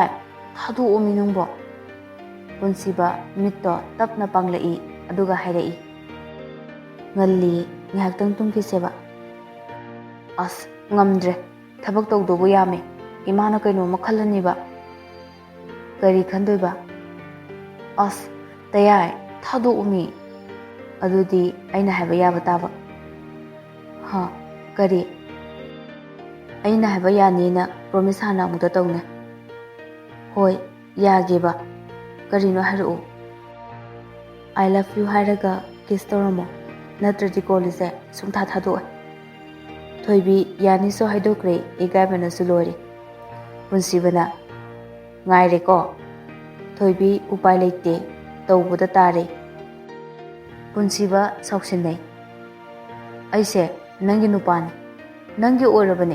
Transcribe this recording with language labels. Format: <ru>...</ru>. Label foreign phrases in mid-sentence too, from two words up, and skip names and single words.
<mni>ꯊꯥꯗꯣꯛꯑꯣꯃꯤ ꯅꯪꯕꯣ ꯄꯨꯟꯁꯤꯕ ꯃꯤꯠꯇꯣ ꯇꯞꯅ ꯄꯥꯡꯂꯛꯏ ꯑꯗꯨꯒ ꯍꯥꯏꯔꯛꯏ ꯉꯜꯂꯤ ꯉꯥꯏꯍꯥꯛꯇꯪ ꯇꯨꯝꯈꯤꯁꯦꯕ ꯑꯁ ꯉꯝꯗ꯭ꯔꯦ ꯊꯕꯛ ꯇꯧꯗꯧꯕ ꯌꯥꯝꯃꯦ ꯏꯃꯥꯅ ꯀꯩꯅꯣꯝꯃ ꯈꯜꯂꯅꯤꯕ ꯀꯔꯤ ꯈꯟꯗꯣꯏꯕ ꯑꯁ ꯇꯌꯥꯏ ꯊꯥꯗꯣꯛꯎꯃꯤ ꯑꯗꯨꯗꯤ ꯑꯩꯅ ꯍꯥꯏꯕ ꯌꯥꯕ ꯇꯥꯕ ꯀꯔꯤ ꯑꯩꯅ ꯍꯥꯏꯕ ꯌꯥꯅꯤꯅ ꯄ꯭ꯔꯣꯃꯤꯁ ꯍꯥꯟꯅ ꯑꯃꯨꯛꯇ ꯇꯧꯅꯦ ꯍꯣꯏ ꯌꯥꯒꯦꯕ ꯀꯔꯤꯅꯣ ꯍꯥꯏꯔꯛꯎ</mni> <en>I love you</en> <mni>ꯍꯥꯏꯔꯒ ꯀꯤꯁ ꯇꯧꯔꯝꯃꯣ ꯅꯠꯇ꯭ꯔꯗꯤ ꯀꯣꯜꯂꯤꯁꯦ ꯁꯨꯡꯊꯥ ꯊꯥꯗꯣꯛꯑꯣꯏ ꯊꯣꯏꯕꯤ ꯌꯥꯅꯤꯁꯨ ꯍꯥꯏꯗꯣꯛꯈ꯭ꯔꯦ ꯏꯀꯥꯏꯕꯅꯁꯨ ꯂꯣꯏꯔꯦ ꯄꯨꯟꯁꯤꯕꯅ ꯉꯥꯏꯔꯦꯀꯣ ꯊꯣꯏꯕꯤ ꯎꯄꯥꯏ ꯂꯩꯇꯦ ꯇꯧꯕꯗ ꯇꯥꯔꯦ ꯄꯨꯟꯁꯤꯕ ꯁꯥꯎꯁꯤꯟꯅꯩ ꯑꯩꯁꯦ ꯅꯪꯒꯤ ꯅꯨꯄꯥꯅꯤ, ꯅꯪꯒꯤ ꯑꯣꯏꯔꯕꯅꯤ.</mni>